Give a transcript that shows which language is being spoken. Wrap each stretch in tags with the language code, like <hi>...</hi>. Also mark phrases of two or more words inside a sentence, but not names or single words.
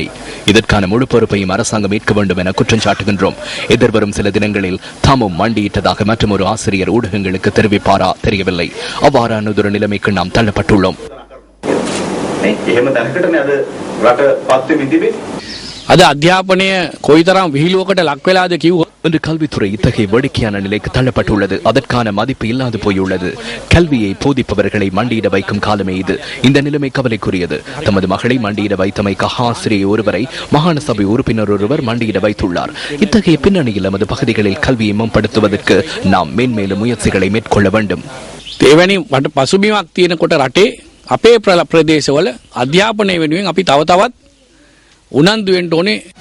<ta>இதற்கான முழு பொறுப்பையும் அரசாங்கம் ஏற்க வேண்டும் என குற்றம் சாட்டுகின்றோம். எதிர்வரும் சில தினங்களில் தாமும் மண்டியிட்டதாக மற்றொரு ஆசிரியர் ஊடகங்களுக்கு தெரிவிப்பாரா தெரியவில்லை. அவ்வாறானதொரு நிலைமைக்கு நாம் தள்ளப்பட்டுள்ளோம்.</ta> <si>අද අධ්‍යාපනය කොයිතරම් විහිළුවකට ලක් වෙලාද කිව්වොත්</si> <ta>இன்று கல்வித்துறை இத்தகைய வேடிக்கையான நிலைக்கு தள்ளப்பட்டுள்ளது. அதற்கான மதிப்பு இல்லாது போயுள்ளது. கல்வியை போதிப்பவர்களை மண்டியிட வைக்கும் காலமே இது. இந்த நிலைமை கவலைக்குரியது. தமது மகளை மண்டியிட வைத்தமைக்காக ஆசிரியர் ஒருவரை மாகாண சபை உறுப்பினர் ஒருவர் மண்டியிட வைத்துள்ளார். இத்தகைய பின்னணியில் நமது பகுதிகளில் கல்வியை மேம்படுத்துவதற்கு நாம் மேன்மேலும் முயற்சிகளை மேற்கொள்ள வேண்டும்.</ta> <si>දෙවැනි පසුබිමක් තියෙනකොට රටේ අපේ ප්‍රදේශවල අධ්‍යාපනය වෙනුවෙන් අපි තව තවත් උනන්දු වෙන්න ඕනේ.</si>